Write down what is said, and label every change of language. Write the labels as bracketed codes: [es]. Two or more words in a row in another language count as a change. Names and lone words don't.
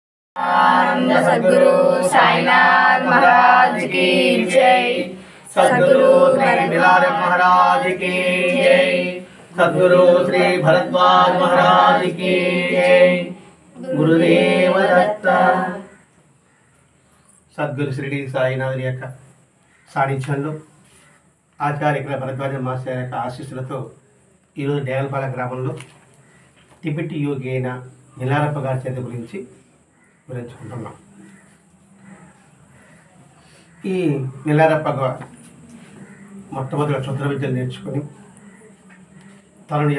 [hi] आनंद सद्गुरु साईनाथ महाराज की जय। सद्गुरु बिलाल महाराज की जय। सद्गुरु श्री भरद्वाज महाराज की जय। गुरुदेव दत्त। सद्गुरु श्री साईनाथ [te] యొక్క సాన్నిధ్యంలో ఆచార్య భరద్వాజ మాస్టర్ యొక్క ఆశీస్సులతో ఈరోజు డేగలపాల గ్రామంలో టిబెట్ యోగైన నిలారప్ప గారి చరిత్ర గురించి వివరించుకుంటున్నాం. ఈ నిలారప్ప గారు మొట్టమొదటి క్షుద్ర విద్యలు నేర్చుకుని తనను